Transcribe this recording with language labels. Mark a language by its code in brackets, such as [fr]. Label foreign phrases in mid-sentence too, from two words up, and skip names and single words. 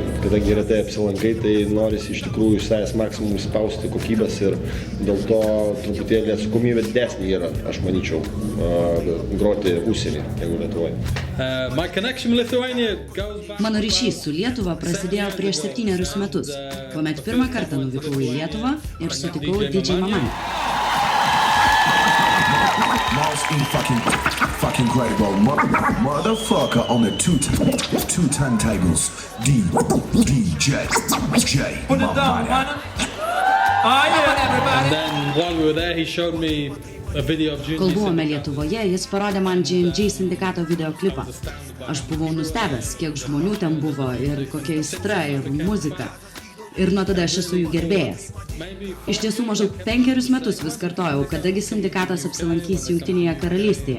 [lt] Kadangi retai apsilankai, tai norisi iš tikrųjų iš savęs maksimum spausti kokybės ir dėl to truputėlį atsakomybė didesnė yra, aš manyčiau, groti užsienį, negu Lietuvoje. Mano ryšys su Lietuva prasidėjo prieš 7 metus, kuomet pirmą kartą nuvykau į Lietuvą ir sutikau DJ Mamai. [en] Fucking great bro, motherfucker on the two turntables. DJ Mamaya. And then while we were there, he showed me a video of Junior. [lt] Kol buvome Lietuvoje, jis parodė man J&J sindikato videoklipą. Aš buvau nustebęs, kiek žmonių ten buvo ir kokia aistra ir muzika. Ir nuo tada aš esu jų gerbėjas. Iš tiesų maždaug 5 metus vis kartojau, kadagi sindikatas apsilankys Jungtinėje karalystėje.